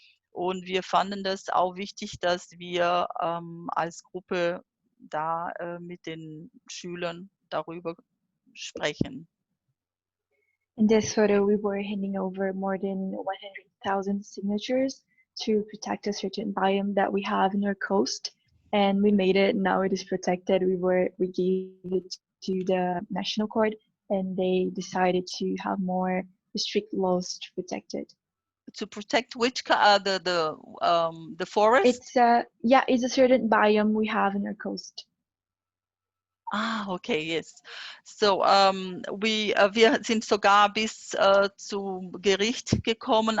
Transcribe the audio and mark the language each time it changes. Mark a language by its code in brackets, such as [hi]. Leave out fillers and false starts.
[de] Und wir fanden das auch wichtig, dass wir als Gruppe da mit den Schülern darüber sprechen. [en] In this photo, we were handing over more than 100,000 signatures to protect a certain biome that we have in our coast, and we made it. Now it is protected. We gave it to the national court, and they decided to have more strict laws to protect it. To protect which the forest? It's a certain biome we have in our coast. Okay, yes. [de] So, wir sind sogar bis zu Gericht gekommen.